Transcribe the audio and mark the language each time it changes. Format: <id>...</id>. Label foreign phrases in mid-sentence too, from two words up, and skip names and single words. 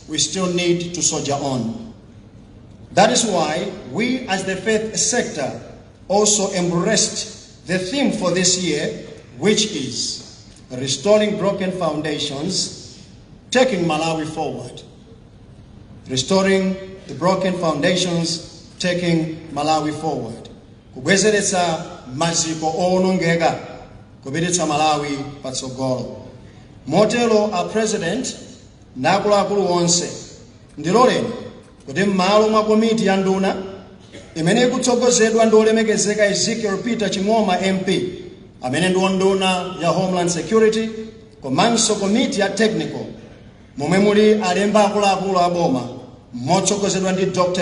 <en>We still need to soldier on. That is why we as the faith sector also embraced the theme for this year, which is restoring broken foundations, taking Malawi forward. Restoring the broken foundations, taking Malawi forward.</en> <ny>Kubwezeretsa maziko owonongeka, kubweretsa Malawi patsogolo. Motero</ny> <en>our president</en> <ny>nakuluakulu onse ndiloleni kuti m'malo mwa komiti ya nduna imene ikutsogozedwa ndi olemekezeka Ezekiel Peter Ching'oma MP amene ndi nduna ya Homeland Security komanso komiti ya technical momwe muli alemba akuluakulu aboma motsogozedwa ndi Dr.</ny>